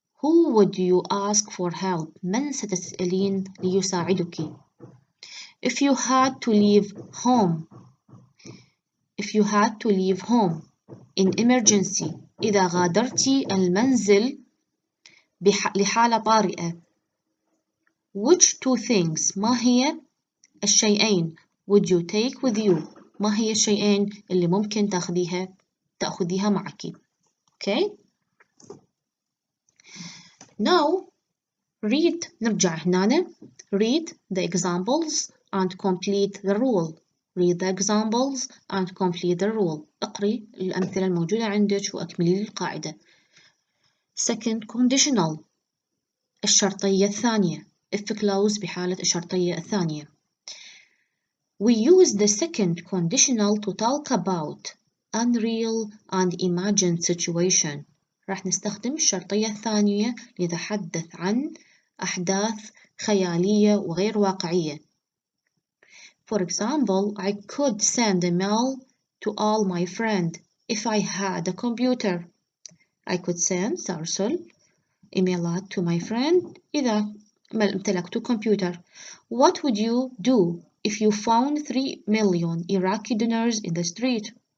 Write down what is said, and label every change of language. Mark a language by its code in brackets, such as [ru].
[en] Who would you ask for help? [ar] من ستسألين ليساعدك؟ [en] If you had to leave home. If you had to leave home in emergency. [ar] إذا غادرت المنزل لحالة طارئة. [en] Which two things؟ [ar] ما هي الشيئين [en] would you take with you؟ [ar] ما هي الشيئين اللي ممكن تأخذيها معك؟ Okay. [en] Now read. [ar] نرجع هنا. [en] Read the examples and complete the rule. Read the examples and complete the rule. [ar] اقري الأمثلة الموجودة عندك وأكملي القاعدة. [en] Second conditional. [ar] الشرطية الثانية. [en] If clause [ar] بحالة الشرطية الثانية. [en] We use the second conditional to talk about unreal and imagined situation. [ar] راح نستخدم الشرطية الثانية لنتحدث عن أحداث خيالية وغير واقعية. [en] For example, I could send a mail to all my friends if I had a computer. I could send [ar] أرسل إيميلات [en] to my friend [ar] إذا امتلكت كمبيوتر. [en] What would you do if you found 3 million Iraqi dinars in the street?